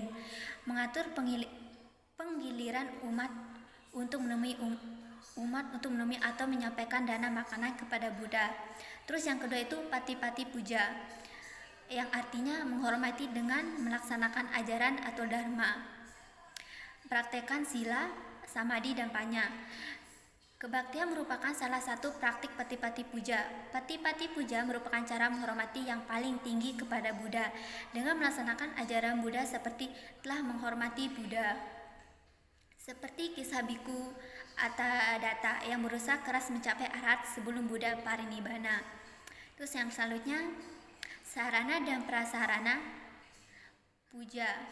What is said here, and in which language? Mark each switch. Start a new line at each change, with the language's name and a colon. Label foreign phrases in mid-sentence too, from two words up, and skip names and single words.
Indonesian: Mengatur penggiliran umat untuk menemui atau menyampaikan dana makanan kepada Buddha. Terus yang kedua itu pati-pati puja, yang artinya menghormati dengan melaksanakan ajaran atau dharma. Praktekkan sila, samadhi, dan panya. Kebaktian merupakan salah satu praktik pati-pati puja. Pati-pati puja merupakan cara menghormati yang paling tinggi kepada Buddha dengan melaksanakan ajaran Buddha seperti telah menghormati Buddha. Seperti kisah Biku Atadatta yang berusaha keras mencapai arahat sebelum Buddha parinibbana. Terus yang selanjutnya sarana dan prasarana puja.